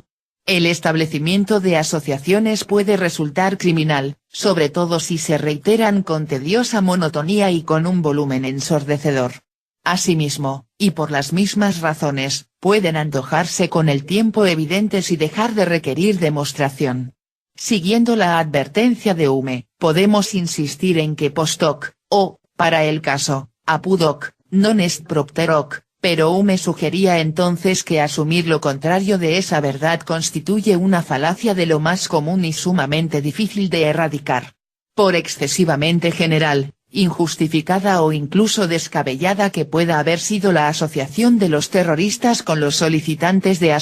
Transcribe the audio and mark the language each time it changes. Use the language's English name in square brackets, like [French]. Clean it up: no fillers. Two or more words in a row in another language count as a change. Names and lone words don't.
[Spanish] El establecimiento de asociaciones puede resultar criminal, sobre todo si se reiteran con tediosa monotonía y con un volumen ensordecedor. Asimismo, y por las mismas razones, pueden antojarse con el tiempo evidentes y dejar de requerir demostración. Siguiendo la advertencia de Hume, podemos insistir en que [Latin] post hoc, [Spanish] o, para el caso, [Latin] apud hoc, non est propter hoc, [Spanish] pero Hume sugería entonces que asumir lo contrario de esa verdad constituye una falacia de lo más común y sumamente difícil de erradicar. Por excesivamente general, injustificada o incluso descabellada que pueda haber sido la asociación de los terroristas con los solicitantes de